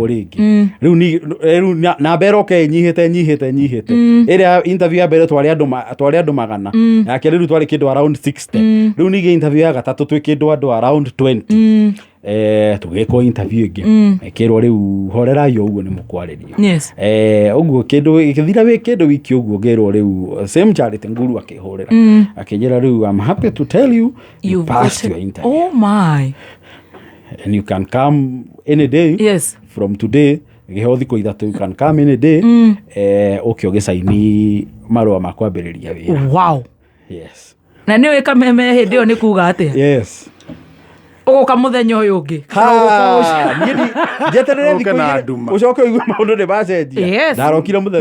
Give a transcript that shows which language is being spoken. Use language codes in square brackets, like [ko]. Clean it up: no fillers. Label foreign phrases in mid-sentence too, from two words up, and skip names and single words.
[ki] rĩngĩ rĩu namba ĩroka nyihĩte ĩrĩa interview ya mbere twarĩ andũ magana yake rĩu twarĩ kĩndũ around 60 rĩu ningĩ interview ya gatatũ twĩ kĩndũ andũ around 20 tũgĩkwo interview ĩngĩ ĩkĩrwo rĩu horerai ũguo nĩ mũkwarĩrio ũguo kĩndũ gĩkĩthira wĩ kĩndũ wiki ũguo ngĩrwo rĩu same Charity Nguru akĩhũrĩra akĩnjĩra rĩu [en] I'm happy to tell you passed your interview. Oh my. And you can come any day from today [ki] gĩheo thikũ ithatũ [en] you can come any day [ki] ũkĩo gĩcaini marũa ma kwambĩrĩria wĩra. [en] Wow. Yes. [ki] Na nĩ wĩ Kameme hĩndĩ ĩyo nĩ kuga atĩa? [en] Yes. [ki] Ũgoka mũthenya ũyũ ũngĩ njeterere thikũ ucoke ũigue maũndũ nĩ macenjia ndarokire mũthenya